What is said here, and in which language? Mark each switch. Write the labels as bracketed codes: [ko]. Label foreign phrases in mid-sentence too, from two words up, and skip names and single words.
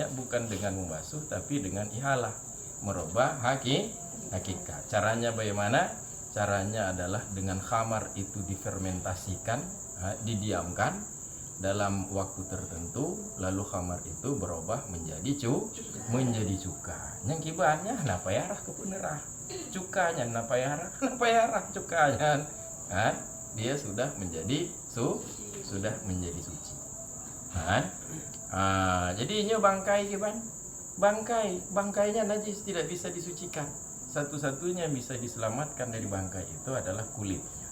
[id] Bukan dengan membasuh, tapi dengan ihalah, merubah hakikat. Caranya bagaimana? Caranya adalah dengan khamar itu difermentasikan, didiamkan dalam waktu tertentu, lalu khamar itu berubah menjadi cuka. Yang kibannya napa yarah kepunerah, cukanya napa yarah cukanya, kan? Dia sudah menjadi suci. Kan? Jadi ini bangkai kiban, bangkainya najis, tidak bisa disucikan. Satu-satunya bisa diselamatkan dari bangkai itu adalah kulitnya.